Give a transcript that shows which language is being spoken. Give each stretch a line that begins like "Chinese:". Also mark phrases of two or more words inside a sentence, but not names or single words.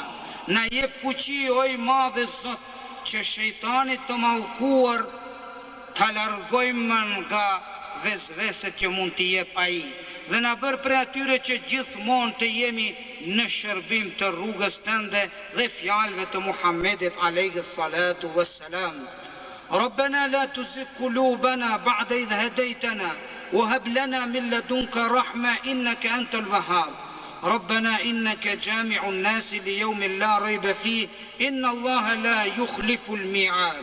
Albanian: Na jep fuqi o i madhe Zot, që shejtanit të mallkuar ta largojmë nga vezveset që mund t'i jep ai, dhe na bër për atyre që gjithmonë të jemi në shërbim të rrugës tënde dhe fjalëve të Muhammedit
Arabic: عليه الصلاة والسلام. ربنا لا تزغ قلوبنا بعد إذ هديتنا وهب لنا من لدنك رحمة إنك أنت الوهاب. ربنا إنك جامع الناس ليوم لا ريب فيه إن الله لا يخلف الميعاد.